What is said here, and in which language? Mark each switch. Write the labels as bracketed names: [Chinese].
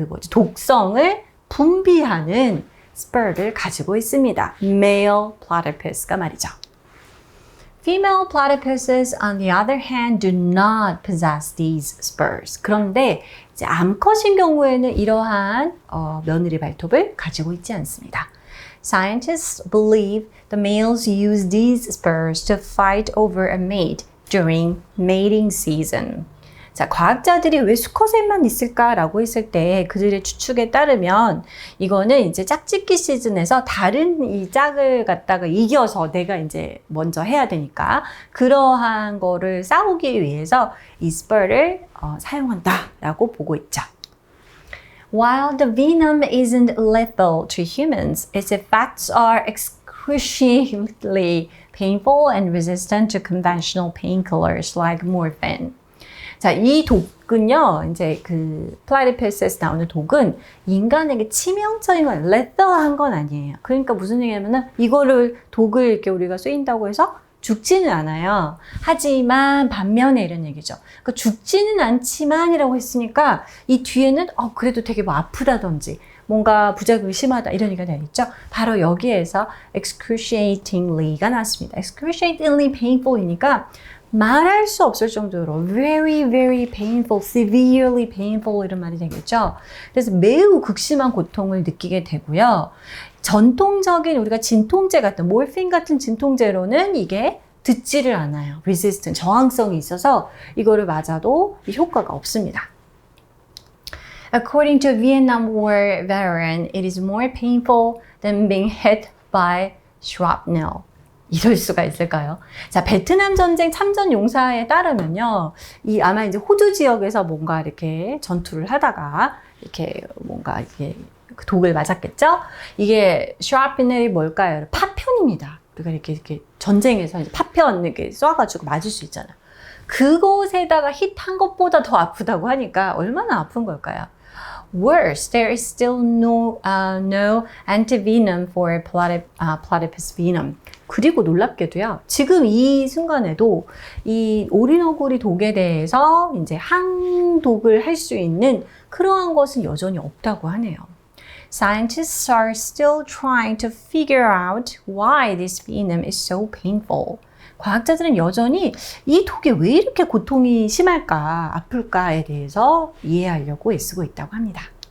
[Korean] 독성을 분비하는 spur를 가지고 있습니다. male platypus가 말이죠. [English] Female platypuses, on the other hand, do not possess these spurs. [Korean] 그런데 이제 암컷인 경우에는 이러한 며느리 발톱을 가지고 있지 않습니다. [English] Scientists believe the males use these spurs to fight over a mate during mating season. [Korean] 자, 과학자들이 왜 수컷에만 있을까라고 했을 때 그들의 추측에 따르면 이거는 이제 짝짓기 시즌에서 다른 이 짝을 갖다가 이겨서 내가 이제 먼저 해야 되니까 그러한 거를 싸우기 위해서 이 spur를 사용한다라고 보고 있죠. [English] While the venom isn't lethal to humans, its effects are excruciatingly painful and resistant to conventional painkillers like morphine. [Korean] 자, 이 독은요, 이제 그 플라티푸스에서 나오는 독은 인간에게 치명적인 건 lethal한 건 아니에요. 그러니까 무슨 얘기냐면은 이거를 독을 이렇게 우리가 쓰인다고 해서 죽지는 않아요. 하지만 반면에 이런 얘기죠. 그러니까 죽지는 않지만이라고 했으니까 이 뒤에는 그래도 되게 뭐 아프다든지 뭔가 부작용이 심하다 이런 얘기가 되겠죠. 바로 여기에서 excruciatingly가 나왔습니다. excruciatingly painful이니까 말할 수 없을 정도로 [English] very, very painful, severely painful [Korean] 이런 말이 되겠죠. 그래서 매우 극심한 고통을 느끼게 되고요. 전통적인 우리가 진통제 같은 모르핀 같은 진통제로는 이게 듣지를 않아요. resistant, 저항성이 있어서 이거를 맞아도 효과가 없습니다. [English] According to a Vietnam War veteran, it is more painful than being hit by shrapnel. [Korean] 이럴 수가 있을까요? 자, 베트남 전쟁 참전 용사에 따르면요, 아마 이제 호주 지역에서 뭔가 이렇게 전투를 하다가 이렇게 뭔가 이게 독을 맞았겠죠? 이게 슈라피넬이 뭘까요? 파편입니다. 우리가 이렇게 전쟁에서 이제 파편 이렇게 쏴가지고 맞을 수 있잖아요. 그곳에다가 힛한 것보다 더 아프다고 하니까 얼마나 아픈 걸까요? [English] Worse, there is still no antivenom for platypus venom. [Korean] 그리고 놀랍게도요, 지금 이 순간에도 이 오리너구리 독에 대해서 이제 항독을 할 수 있는 그러한 것은 여전히 없다고 하네요. [English] Scientists are still trying to figure out why this venom is so painful. [Korean] 과학자들은 여전히 이 독이 왜 이렇게 고통이 심할까, 아플까에 대해서 이해하려고 애쓰고 있다고 합니다.